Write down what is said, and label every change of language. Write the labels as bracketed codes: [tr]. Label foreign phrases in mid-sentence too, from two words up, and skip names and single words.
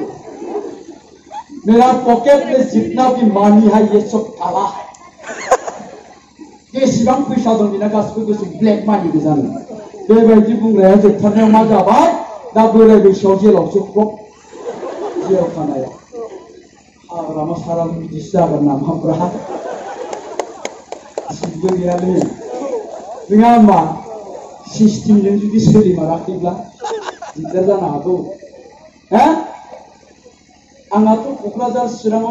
[hi] मेरा पॉकेट में जितना भी मानी है ये सब काला [brx] है बेसेबां फैसा दं बिना गासिबो गोसो [en] black money [brx] गोजानो बेबायदि बुंग्राया जोबथारनायाव मा जाबाय दा बोराय बैसोआव जेलावसो क्रप जेराव थानाया हाग्रामा सारा बिदिसो जागोन नामाब्रा जेबो गैयालै नङा होमबा सिस्टेमजों जुदि सोलिमाराखैब्ला दिगदार जानो हागौ हा आंहाथ' क'क्राझार चिराङाव